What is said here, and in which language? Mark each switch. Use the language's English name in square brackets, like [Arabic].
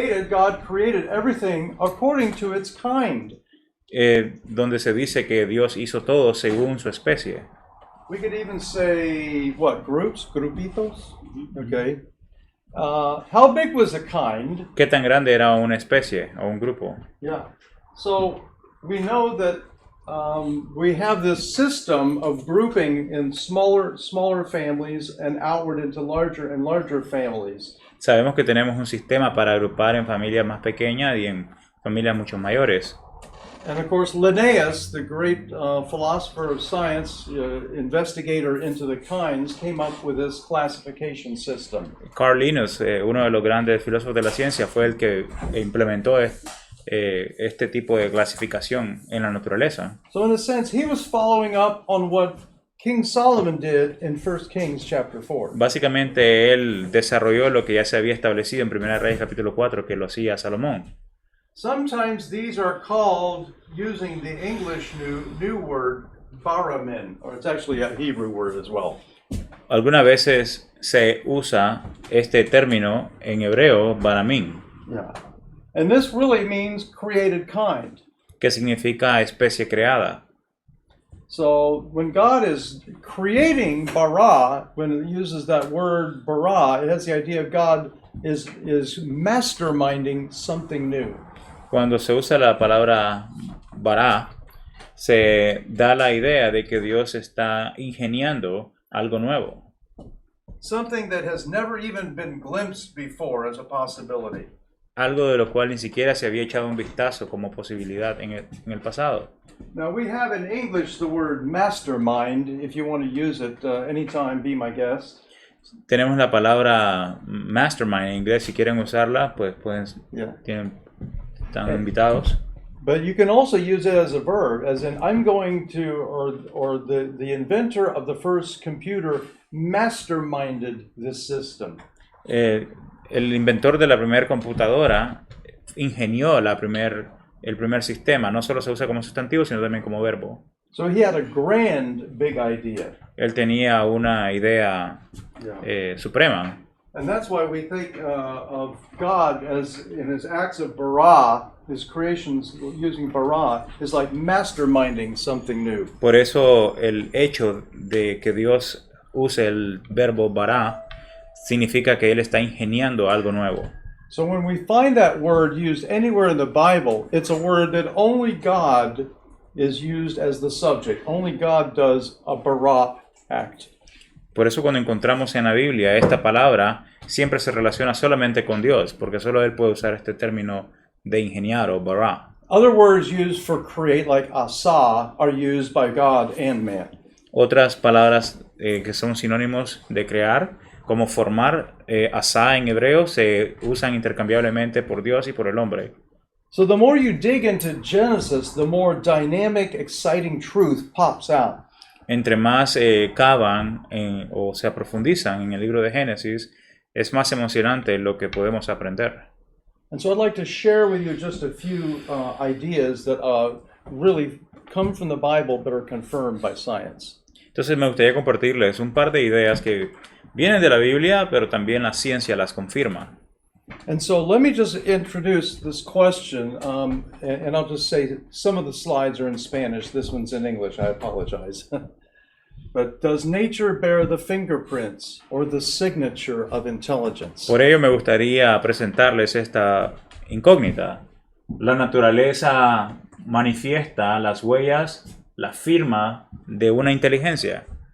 [English] God created everything according to its kind. [Spanish] Donde se dice que Dios hizo todo según su especie. [English] We could even say, grupitos? Okay. How big was a kind? [Spanish] ¿Qué tan grande era una especie o un grupo? [English] Yeah. So we know that we have this system of grouping in smaller families and outward into larger and larger families. [Spanish] Sabemos que tenemos un sistema para agrupar en familias más pequeñas y en familias mucho mayores. [English] And of course, Linnaeus, the great philosopher of science, investigator into the kinds, came up with this classification system. [Spanish] Carl Linnaeus, uno de los grandes filósofos de la ciencia, fue el que implementó este tipo de clasificación en la naturaleza. [English] So in a sense, he was following up on what King Solomon did in 1 Kings chapter 4. [Spanish] Básicamente él desarrolló lo que ya se había establecido en 1 Reyes capítulo 4 que lo hacía Salomón. [English] Sometimes these are called, using the English new word, baramin, or it's actually a Hebrew word as well. [Spanish] Algunas veces se usa este término en hebreo, baramín. [English] Yeah. And this really means created kind. [Spanish] Que significa especie creada. [English] So when God is creating bara, when it uses that word bara, it has the idea of God is masterminding something new. [Spanish] Cuando se usa la palabra bara, se da la idea de que Dios está ingeniando algo nuevo, [English] Something that has never even been glimpsed before as a possibility. [Spanish] algo de lo cual ni siquiera se había echado un vistazo como posibilidad en el pasado. [English] Now we have in English the word mastermind. If you want to use it anytime, be my guest. [Spanish] Tenemos la palabra mastermind en inglés, si quieren usarla, pues [English] Yeah. [Spanish] están invitados. [English] But you can also use it as a verb, as in I'm going to, or the inventor of the first computer masterminded this system. [Spanish] El inventor de la primera computadora ingenió el primer sistema. No solo se usa como sustantivo, sino también como verbo. [English] So he had a grand, big idea. [Spanish] Él tenía una idea suprema. [English] And that's why we think of God as in his acts of bara, his creations using bara, is like masterminding something new. [Spanish] Por eso el hecho de que Dios use el verbo bara significa que Él está ingeniando algo nuevo. [English] So when we find that word used anywhere in the Bible, it's a word that only God is used as the subject. Only God does a bara act. [Spanish] Por eso cuando encontramos en la Biblia esta palabra, siempre se relaciona solamente con Dios, porque solo Él puede usar este término de ingeniar o bara. [English] Other words used for create, like asa, are used by God and man. [Spanish] Otras palabras que son sinónimos de crear, como formar, asa en hebreo, se usan intercambiablemente por Dios y por el hombre. [English] So the more you dig into Genesis, the more dynamic, exciting truth pops out. [Spanish] Entre más cavan o se profundizan en el libro de Génesis, es más emocionante lo que podemos aprender. [English] And so I'd like to share with you just a few ideas that really come from the Bible but are confirmed by science. [Spanish] Entonces me gustaría compartirles un par de ideas que vienen de la Biblia, pero también la ciencia las confirma. [English] And so let me just introduce this question, and I'll just say some of the slides are in Spanish. This one's in English. I apologize. But does nature bear the fingerprints or the signature of intelligence? [Spanish] Por ello me gustaría presentarles esta incógnita. La naturaleza manifiesta las huellas, la firma de una inteligencia.